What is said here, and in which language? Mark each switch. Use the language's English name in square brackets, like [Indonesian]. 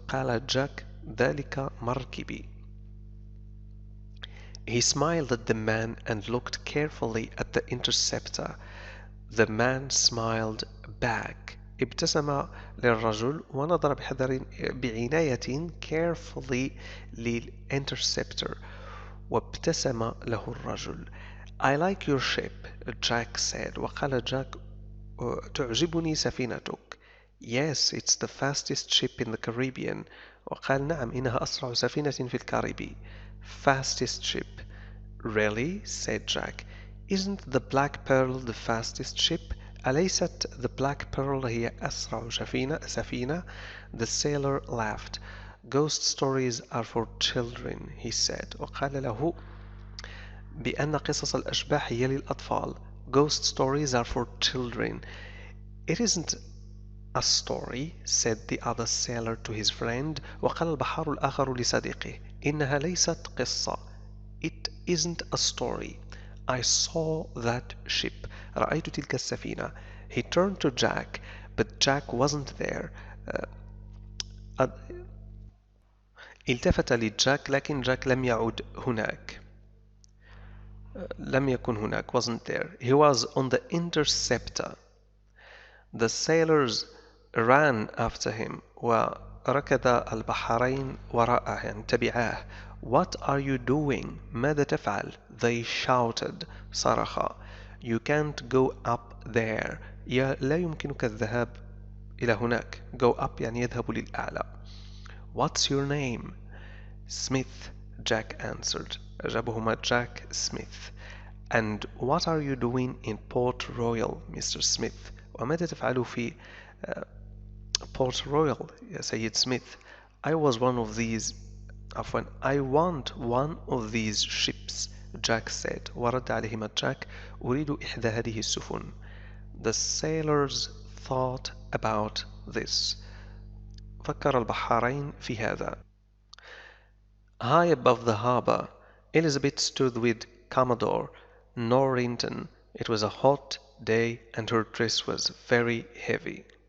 [Arabic] قال Jack, ذلك مركبي. [English] He smiled at the man and looked carefully at the interceptor. The man smiled back. [Arabic] ابتسم للرجل ونظر بعناية carefully للinterceptor. وابتسم له الرجل. [English] I like your ship, Jack said. [Arabic] وقال جاك تعجبني سفينتك. [English] Yes, it's the fastest ship in the Caribbean. [Arabic] وقال نعم إنها أسرع سفينة في الكاريبي. [English] Fastest ship. Really? said Jack. Isn't the Black Pearl the fastest ship? [Arabic] أليست the Black Pearl هي أسرع سفينة? [English] The sailor laughed. Ghost stories are for children, he said. [Arabic] وقال له بأن قصص الأشباح هي للأطفال. [English] Ghost stories are for children. It isn't a story, said the other sailor to his friend. [Arabic] وقال البحار الآخر لصديقه إنها ليست قصة. [English] It isn't a story. I saw that ship. [Arabic] رأيت تلك السفينة. [English] He turned to Jack, but Jack wasn't there. [Arabic] التفت لجاك لكن جاك لم يعد هناك. لم يكن هناك. [English] Wasn't there. He was on the interceptor. The sailors ran after him. [Arabic] وركض البحرين وراءه يعني تبعاه. [English] What are you doing? [Arabic] ماذا تفعل? [English] They shouted. [Arabic] صرخا. [English] You can't go up there. [Arabic] لا يمكنك الذهاب إلى هناك. [English] Go up [Arabic] يعني يذهب للأعلى. [English] What's your name? Smith, Jack answered. [Arabic] أجابهما [English] Jack Smith. And what are you doing in Port Royal, Mr. Smith? [Arabic] وماذا تفعل في Port Royal يا سيد سميث؟ [English] I was one of these. عفوا I want one of these ships, Jack said. [Arabic] ورد عليهما جاك أريد إحدى هذه السفن. [English] The sailors thought about this. [Arabic] فكر البحارين في هذا. [English] High above the harbour, Elizabeth stood with Commodore Norrington. It was a hot day and her dress was very heavy.